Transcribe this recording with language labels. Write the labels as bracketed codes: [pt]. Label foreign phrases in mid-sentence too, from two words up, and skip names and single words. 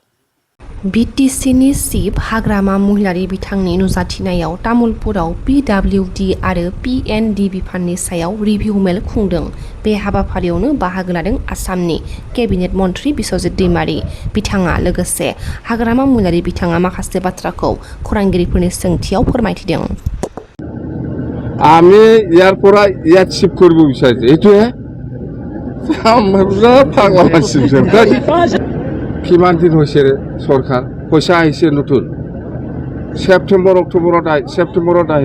[brx] बिटिसिनि चिफ हाग्रामा महिलारि बिथांनि नुजाथिनायाव तामुलपुराव पिडब्लिउडि आरो पिएनडि बिफाननि सायाव रिभिउ मेल खुंदों। बे हाबाफारियावनो बाहागो लादों आसामनि केबिनेट मन्त्रि बिस्वजित दैमारी बिथाङा। लोगोसे हाग्रामा महिलारि बिथाङा माखासे बाथ्राखौ खौरांगिरिफोरनि सोंथियाव फोरमायथिदों। [as] আমি ইয়াৰ পৰা ইয়াত শিফ্ট কৰিব বিচাৰিছো, এইটোহে পাগলা মানছি। কিমান দিন হৈছে চৰকাৰ, পইচা আহিছে নতুন, ছেপ্টেম্বৰত আহিব।